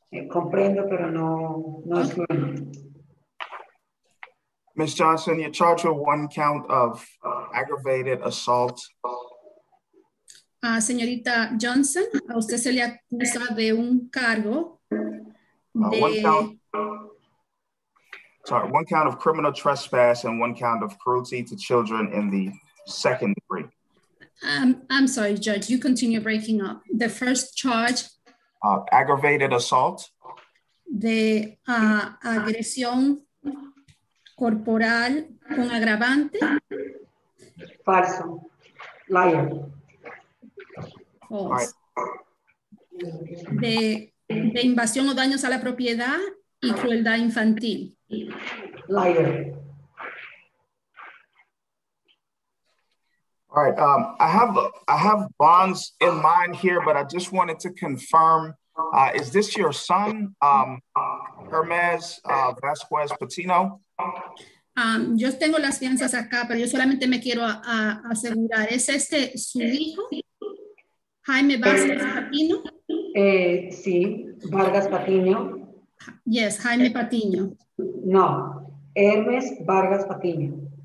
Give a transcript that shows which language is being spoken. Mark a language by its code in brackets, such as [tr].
[es] Comprendo, pero no es fluente. [en] Ms. Johnson, you're charged with one count of aggravated assault. [es] Señorita Johnson, a usted se le acusa de un cargo de... [en] One count of criminal trespass and one count of cruelty to children in the second degree. I'm sorry, Judge, you continue breaking up. The first charge. Aggravated assault. [es] De agresión corporal con agravante. Falso. [en] Liar. False. [es] De invasión o daños a la propiedad y crueldad infantil. [en] Liar. All right, I have bonds in mind here, but I just wanted to confirm, is this your son, Hermes Vasquez Patino? [es] Yo tengo las fianzas acá, pero yo solamente me quiero asegurar, ¿es este su hijo? Jaime Vázquez Patino? Sí, Vargas Patiño. [en] Yes, Jaime Patiño. [es] No, Hermes Vargas Patiño.